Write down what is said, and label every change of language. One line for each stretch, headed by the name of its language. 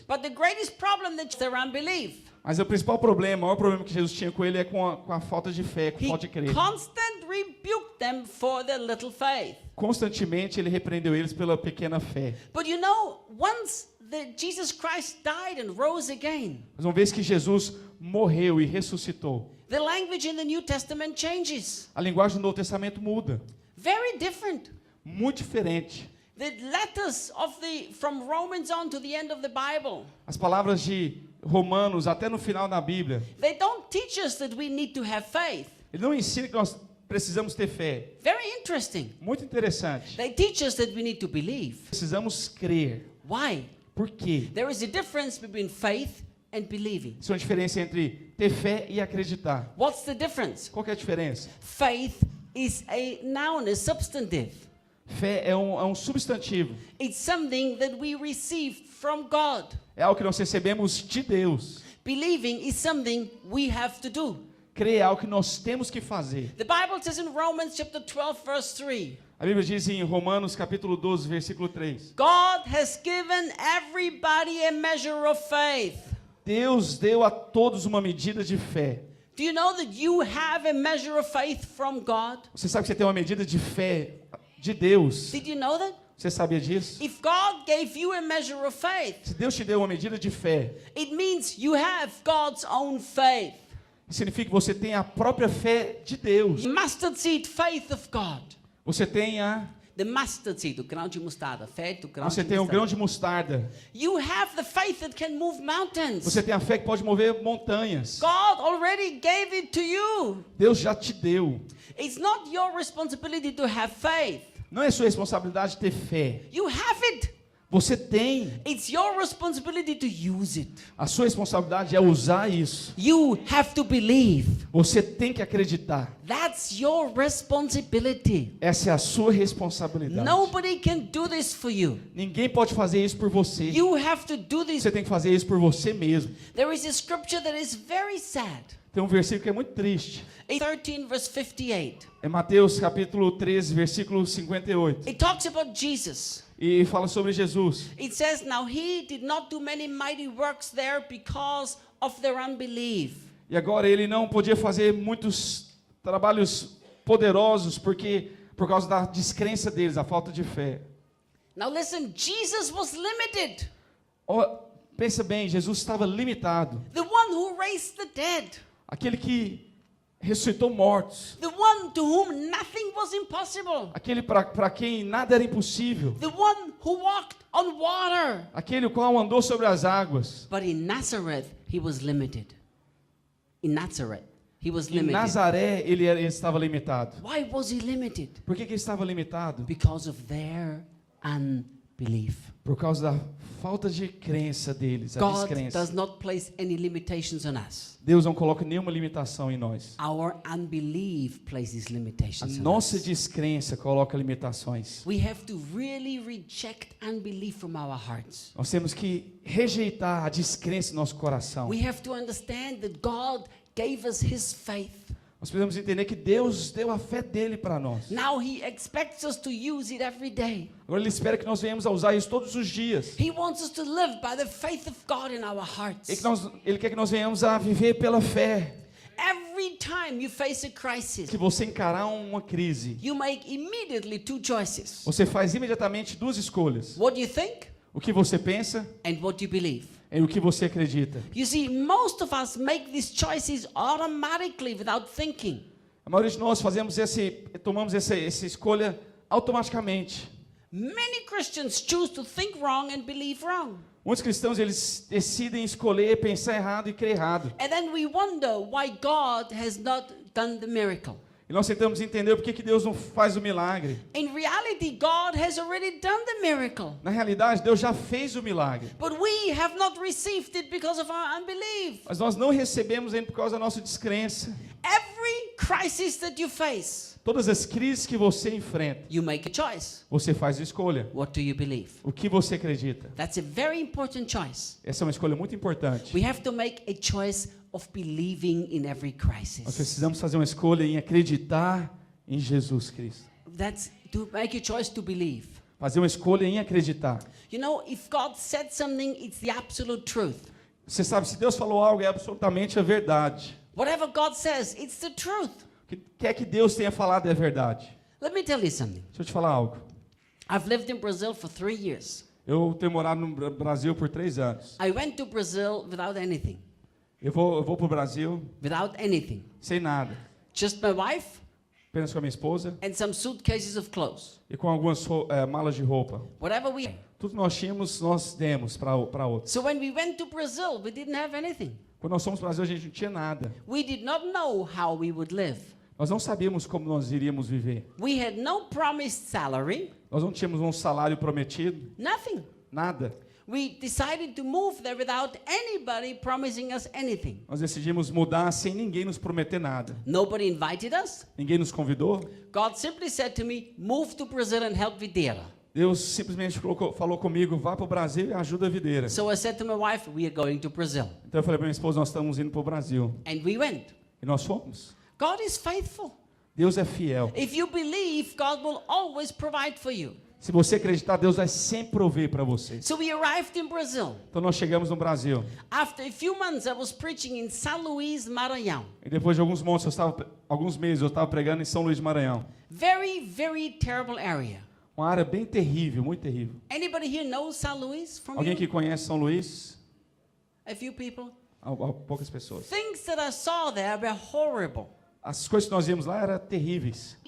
English: But the greatest problem that their unbelief.
Portuguese: Mas o principal problema, o maior problema que Jesus tinha com ele é com a falta de fé, com a
English: He
Portuguese: falta de crer.
English: constantly rebuked them for their little faith.
Portuguese: Constantemente ele repreendeu eles pela pequena fé.
English: But you know, once Jesus Christ died and rose again,
Portuguese: Mas uma vez que Jesus morreu e ressuscitou,
English: the language in the New Testament changes.
Portuguese: a linguagem do Novo Testamento muda.
English: Very different.
Portuguese: Muito diferente.
English: The letters from Romans on to the end of the Bible,
Portuguese: As palavras de Romanos até no final da Bíblia,
English: they don't teach us that we need to have faith.
Portuguese: ele não ensina que nós precisamos ter fé.
English: Very interesting.
Portuguese: Muito interessante.
English: They teach us that we need to believe.
Portuguese: Precisamos crer.
English: Why?
Portuguese: Por quê?
English: There is a difference between faith and believing.
Portuguese: Isso é uma diferença entre ter fé e acreditar.
English: What's the difference?
Portuguese: Qual que é a diferença?
English: Faith is a noun, a substantive.
Portuguese: Fé é um substantivo.
English: It's something that we receive from God.
Portuguese: É algo que nós recebemos de Deus.
English: Believing is something we have to do.
Portuguese: Crer é algo que nós temos que fazer.
English: The Bible says in Romans chapter 12 verse 3.
Portuguese: A Bíblia diz em Romanos capítulo 12, versículo 3.
English: God has given everybody a measure of faith.
Portuguese: Deus deu a todos uma medida de fé.
English: Do you know that you have a measure of faith from God?
Portuguese: Você sabe que você tem uma medida de fé de Deus?
English: Did you know that?
Portuguese: Você sabia disso?
English: If God gave you a measure of faith,
Portuguese: Se Deus te deu uma medida de fé,
English: it means you have God's own faith.
Portuguese: significa que você tem a própria fé de Deus.
English: Mustard seed faith of God.
Portuguese: Você tem
English: The mustard seed,
Portuguese: o grão de mostarda, fé do grão Você de tem um grão mostarda. de mostarda.
English: You have the faith that can move mountains.
Portuguese: Você tem a fé que pode mover montanhas.
English: God already gave it to you.
Portuguese: Deus já te deu.
English: It's not your responsibility to have faith.
Portuguese: Não é sua responsabilidade ter fé.
English: You have it.
Portuguese: Você tem.
English: It's your responsibility to use it.
Portuguese: A sua responsabilidade é usar isso.
English: You have to believe.
Portuguese: Você tem que acreditar.
English: That's your responsibility.
Portuguese: Essa é a sua responsabilidade.
English: Nobody can do this for you.
Portuguese: Ninguém pode fazer isso por você.
English: You have to do this.
Portuguese: Você tem que fazer isso por você mesmo.
English: There is a scripture that is very sad.
Portuguese: Tem um versículo que é muito triste.
English: 13 verse 58.
Portuguese: É Mateus capítulo 13, versículo 58.
English: It talks about Jesus.
Portuguese: E fala sobre Jesus.
English: It says, now he did not do many mighty works there because of their unbelief.
Portuguese: E agora ele não podia fazer muitos trabalhos poderosos por causa da descrença deles, a falta de fé.
English: Now listen, Jesus was limited.
Portuguese: Pensa bem, Jesus estava limitado.
English: The one who raised the dead.
Portuguese: Aquele que ressuscitou mortos.
English: The one to whom nothing was impossible.
Portuguese: Aquele para quem nada era impossível.
English: The one who walked on water.
Portuguese: Aquele o qual andou sobre as águas.
English: But in Nazareth, he was limited. In Nazareth, he was
Portuguese: Em
English: limited.
Portuguese: Nazaré ele estava limitado.
English: Why was he limited?
Portuguese: Por que ele estava limitado?
English: Because of their unbelief.
Portuguese: Por causa da falta de crença deles, a
English: God
Portuguese: descrença.
English: does not place any limitations on us.
Portuguese: Deus não coloca nenhuma limitação em nós.
English: Our unbelief places
Portuguese: A
English: limitations on
Portuguese: nossa
English: us.
Portuguese: descrença coloca limitações.
English: We have to really reject unbelief from our hearts.
Portuguese: Nós temos que rejeitar a descrença em nosso coração.
English: We have to understand that God gave us His faith.
Portuguese: Nós precisamos entender que Deus deu a fé dele para nós.
English: Now He expects us to use it every day.
Portuguese: Agora ele espera que nós venhamos a usar isso todos os dias.
English: He wants us to live by the faith of God in our hearts.
Portuguese: Ele quer que nós venhamos a viver pela fé.
English: Every time you face a crisis,
Portuguese: Que você encarar uma crise,
English: you make immediately two choices.
Portuguese: você faz imediatamente duas escolhas.
English: What do you think
Portuguese: O que você pensa
English: and what you believe?
Portuguese: e o que você acredita.
English: You see, most of us make these choices automatically without thinking.
Portuguese: A maioria de nós tomamos essa escolha automaticamente.
English: Many Christians choose to think wrong and believe wrong.
Portuguese: Muitos cristãos eles decidem escolher pensar errado e crer errado.
English: And then we wonder why God has not done the miracle.
Portuguese: E nós tentamos entender por que Deus não faz o milagre.
English: In reality, God has already done the miracle.
Portuguese: Na realidade, Deus já fez o milagre.
English: But we have not received it because of our unbelief.
Portuguese: Mas nós não recebemos ainda por causa da nossa descrença.
English: Every crisis that you face,
Portuguese: Todas as crises que você enfrenta,
English: you make a choice.
Portuguese: você faz a escolha.
English: What do you believe?
Portuguese: O que você acredita?
English: That's a very important choice.
Portuguese: Essa é uma escolha muito importante.
English: We have to make a choice of believing in every
Portuguese: Nós
English: crisis.
Portuguese: precisamos fazer uma escolha em acreditar em Jesus Cristo.
English: That's to make a choice to believe.
Portuguese: Fazer uma escolha em acreditar.
English: You know, if God said something, it's the absolute truth.
Portuguese: Você sabe, se Deus falou algo, é absolutamente a verdade.
English: Whatever God says, it's the truth.
Portuguese: O que quer que Deus tenha falado é a verdade.
English: Let me tell you something.
Portuguese: Deixa eu te falar algo.
English: I've lived in Brazil for 3 years.
Portuguese: Eu tenho morado no Brasil por 3 anos.
English: I went to Brazil without anything.
Portuguese: Eu vou para o Brasil
English: Without anything.
Portuguese: sem nada.
English: Just my wife
Portuguese: Apenas com a minha esposa
English: and some suitcases of clothes.
Portuguese: e com algumas malas de roupa.
English: Whatever we.
Portuguese: Tudo que nós tínhamos, nós demos para outros.
English: So when we went to Brazil, we didn't have anything.
Portuguese: Quando nós fomos para o Brasil, a gente não tinha nada.
English: We did not know how we would live.
Portuguese: Nós não sabíamos como nós iríamos viver.
English: We had no promised salary.
Portuguese: Nós não tínhamos um salário prometido,
English: Nothing.
Portuguese: nada.
English: We decided to move there without anybody promising us anything.
Portuguese: Nós decidimos mudar sem ninguém nos prometer nada.
English: Nobody invited us.
Portuguese: Ninguém nos convidou.
English: God simply said to me, move to Brazil and help Videira.
Portuguese: Deus simplesmente falou comigo, vá para o Brasil e ajuda a videira.
English: So I said to my wife, we are going to Brazil.
Portuguese: Então eu falei para minha esposa, nós estamos indo para o Brasil.
English: And we went.
Portuguese: E nós fomos.
English: God is faithful.
Portuguese: Deus é fiel.
English: If you believe, God will always provide for you.
Portuguese: Se você acreditar, Deus vai sempre prover para você.
English: So we arrived in Brazil.
Portuguese: Então nós chegamos no Brasil.
English: After a few months, I was preaching in São Luís, Maranhão.
Portuguese: E depois de alguns meses eu estava pregando em São Luís de Maranhão.
English: Very, very terrible area.
Portuguese: Uma área bem terrível, muito terrível.
English: Anybody here knows São Luís from
Portuguese: Alguém
English: you?
Portuguese: que conhece São Luís?
English: A few people.
Portuguese: Poucas pessoas.
English: Things that I saw there were horrible.
Portuguese: As coisas que nós vimos lá eram terríveis.